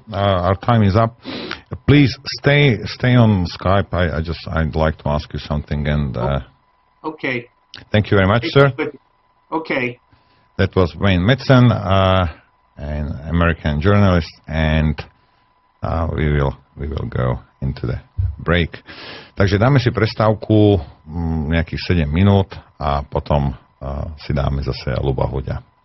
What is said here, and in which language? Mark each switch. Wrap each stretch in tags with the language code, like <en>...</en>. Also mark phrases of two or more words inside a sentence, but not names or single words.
<en>Our time is up. Please stay on Skype. I'd like to ask you something. And okay. Thank you very much, sir. Okay. That was Wayne Madsen, an American journalist, and we will go into the break.</en> <sk>Takže dáme si prestávku nejakých 7 minút a potom si dáme zase Ľuba Huďa.</sk>